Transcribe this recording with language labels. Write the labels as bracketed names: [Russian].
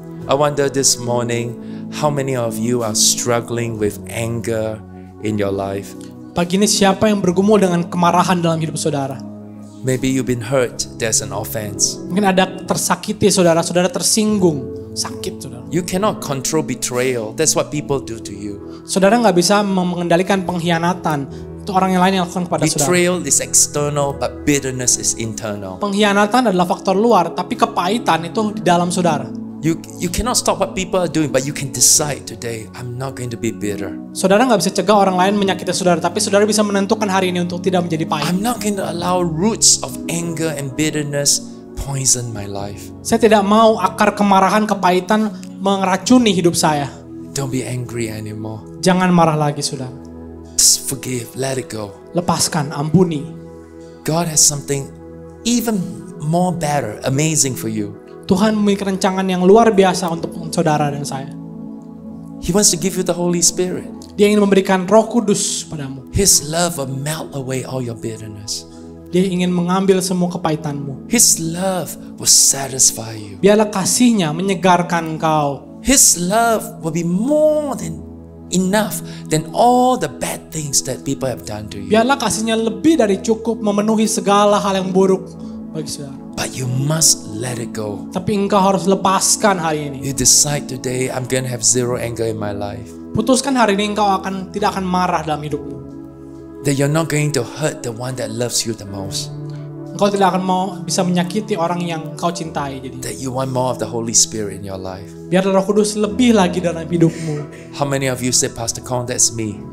[English] I wonder this morning, how many of you are struggling with anger in your life? [Indonesian] Pagi ini siapa yang bergumul dengan kemarahan dalam hidup saudara? [English] Maybe you've been hurt. There's an offense. [Indonesian] Mungkin ada tersakiti saudara, saudara tersinggung, sakit saudara. [English] You cannot control betrayal. That's what people do to you. [Indonesian] Saudara nggak bisa mengendalikan pengkhianatan. Itu orang yang lain yang lakukan kepada saudara. [English] Betrayal is external, but bitterness is internal. [Indonesian] Pengkhianatan adalah faktor luar, tapi kepahitan itu di dalam saudara. [English] You cannot stop what people are doing, but you can decide today, I'm not going to be bitter. [Indonesian] Saudara nggak bisa cegah orang lain menyakiti saudara, tapi saudara bisa menentukan hari ini untuk tidak menjadi pahit. [English] I'm not going to allow roots of anger and bitterness poison my life. [Indonesian] Saya tidak mau akar kemarahan, kepahitan meracuni hidup saya. [English] Don't be angry anymore. [Indonesian] Jangan marah lagi saudara. [English] Just forgive, let it go. [Indonesian] Lepaskan, ampuni. [English] God has something even more better, amazing for you. [Indonesian] Tuhan memiliki rancangan yang luar biasa untuk saudara dan saya. [English] He wants to give you the Holy Spirit. [Indonesian] Dia ingin memberikan Roh Kudus padamu. [English] His love will melt away all your bitterness. [Indonesian] Dia ingin mengambil semua kepahitanmu. [English] His love will satisfy you. [Indonesian] Biarlah kasihnya menyegarkan engkau. [English] His love will be more than enough than all the bad things that people have done to you. [Indonesian] Biarlah kasihnya lebih dari cukup memenuhi segala hal yang buruk bagi saudara. [English] But you must let it go. [Indonesian] Tapi engkau harus lepaskan hari ini. [English] You decide today, I'm going to have zero anger in my life. [Indonesian] Putuskan hari ini engkau tidak akan marah dalam hidupmu. [English] That you're not going to hurt the one that loves you the most. [Indonesian] Engkau tidak akan mau bisa menyakiti orang yang kau cintai. Jadi [English] That you want more of the Holy Spirit in your life. [Indonesian] biarlah Roh Kudus lebih lagi dalam hidupmu. [English] How many of you say, Pastor Kong, that's me?